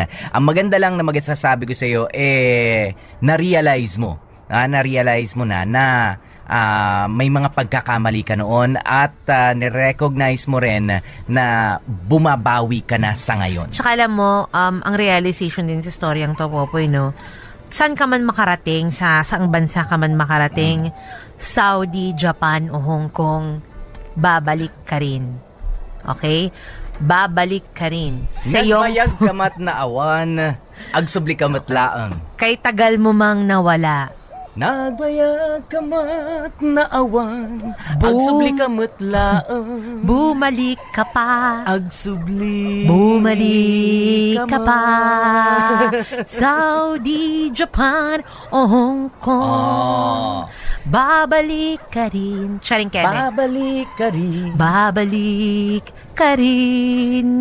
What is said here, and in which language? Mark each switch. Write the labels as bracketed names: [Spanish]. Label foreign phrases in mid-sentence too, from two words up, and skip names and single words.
[Filipino] Ang maganda lang na magsasabi ko sa iyo na-realize mo na may mga pagkakamali ka noon at ni-recognize mo rin na bumabawi ka na sa ngayon. Tsaka alam mo, ang realization din sa storyang to, Popoy, saan ka man makarating, sa saang bansa ka man makarating, Saudi, Japan o Hong Kong, babalik ka rin. Okay? Babalik ka rin. [Iloko] Nagmayag kamat na awan, agsubli kamat laang. [Filipino] Kay tagal mo mang nawala. [Iloko] Nagbayag kamat na awan, agsubli kamat laang. [Filipino] Bumalik ka pa. [Iloko] Agsubli. [Filipino] Bumalik ka pa. Saudi, Japan o Hong Kong. Babalik ka rin. Charing Kenneth. Babalik ka rin. Babalik ka rin.